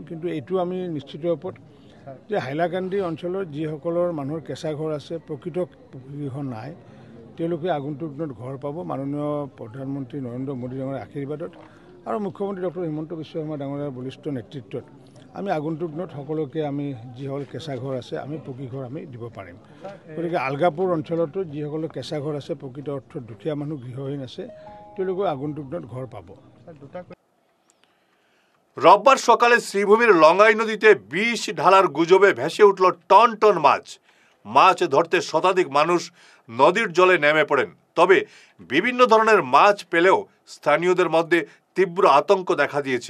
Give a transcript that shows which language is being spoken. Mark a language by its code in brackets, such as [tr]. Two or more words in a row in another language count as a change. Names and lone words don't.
[as] কিন্তু এইটো আমি নিশ্চিত ওপৰত যে হাইলাকান্দি অঞ্চলৰ যিসকলৰ মানুহৰ কেঁচা ঘৰ আছে, প্ৰকৃত পকীঘৰ নাই, তেওঁলোকে আগন্তুক দিনত ঘৰ পাব মাননীয় প্ৰধানমন্ত্ৰী নৰেন্দ্ৰ মোদী ডাঙৰীয়াৰ আশীৰ্বাদত আৰু মুখ্যমন্ত্ৰী ডক্টৰ হিমন্ত বিশ্ব শৰ্মা ডাঙৰীয়াৰ বলিষ্ঠ নেতৃত্বত আমি আগন্তুক দিনত সকলোকে আমি যিসকল কেঁচা ঘৰ আছে আমি পকী ঘৰ আমি দিব পাৰিম। গতিকে আলগাপুৰ অঞ্চলতো যিসকলৰ কেঁচা ঘৰ আছে, প্ৰকৃত অৰ্থত দুখীয়া মানুহ গৃহহীন আছে, তেওঁলোকে আগন্তুক দিনত ঘৰ পাব। [bn] রোববার সকালে শ্রীভূমির লঙ্গাই নদীতে বিষ ঢালার গুজবে ভেসে উঠল টন টন মাছ। মাছ ধরতে শতাধিক মানুষ নদীর জলে নেমে পড়েন। তবে বিভিন্ন ধরনের মাছ পেলেও স্থানীয়দের মধ্যে তীব্র আতঙ্ক দেখা দিয়েছে।